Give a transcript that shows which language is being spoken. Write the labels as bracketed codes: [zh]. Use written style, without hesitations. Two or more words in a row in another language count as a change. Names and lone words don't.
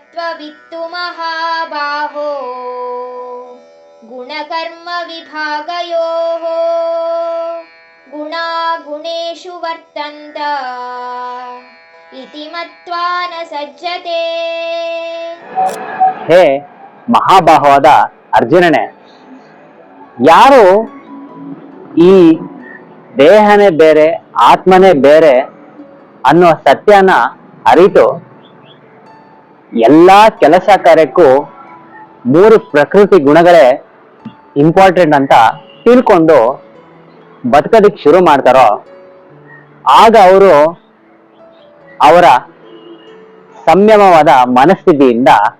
[sa] ವಿತ್ತು ಮಹಾಬಾಹೋ ಗುಣಕರ್ಮ ವಿಭಾಗಯೋಃ ಗುಣಾ ಗುಣೇಷು ವರ್ತಂತ ಇತಿ ಮತ್ವಾ ನ ಸಜ್ಜತೆ. [kn] ಹೇ ಮಹಾಬಾಹವಾದ ಅರ್ಜುನನೇ, ಯಾರು ಈ ದೇಹನೇ ಬೇರೆ ಆತ್ಮನೇ ಬೇರೆ ಅನ್ನೋ ಸತ್ಯನ ಅರಿತು ಎಲ್ಲಾ ಕೆಲಸ ಕಾರ್ಯಕ್ಕೂ ಮೂರು ಪ್ರಕೃತಿ ಗುಣಗಳೇ ಇಂಪಾರ್ಟೆಂಟ್ ಅಂತ ತಿಳ್ಕೊಂಡು ಬದುಕೋದಿಕ್ ಶುರು ಮಾಡ್ತಾರೋ ಆಗ ಅವರು ಅವರ ಸಂಯಮವಾದ ಮನಸ್ಥಿತಿಯಿಂದ